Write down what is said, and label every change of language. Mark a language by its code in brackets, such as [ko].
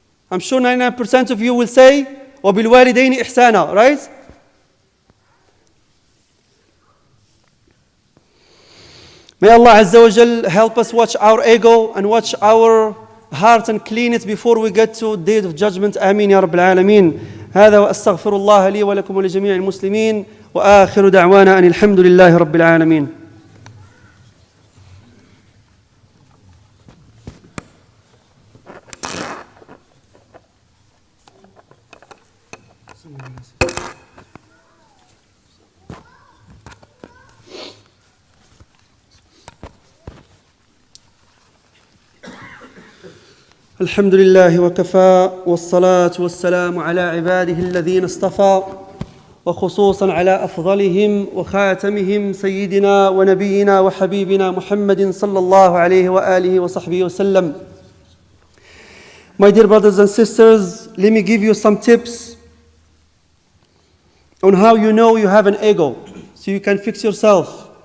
[en] I'm sure 99% of you will say, [ar] وَبِالْوَالِدَيْنِ إِحْسَانًا, [en] right? May Allah Azza wa Jal help us watch our ego and watch our heart and clean it before we get to the day of judgment. [ar] Ameen ya Rabbil Alameen. هذا وأستغفر الله لي ولكم ولجميع المسلمين وآخر دعوانا أن الحمد لله رب العالمين. الحمد لله وكفى والصلاة والسلام على عباده الذين اصطفى وخصوصا على أفضلهم وخاتمهم سيدنا ونبينا وحبيبنا محمد صلى الله عليه وآله وصحبه وسلم. [en] My dear brothers and sisters, let me give you some tips on how you know you have an ego so you can fix yourself.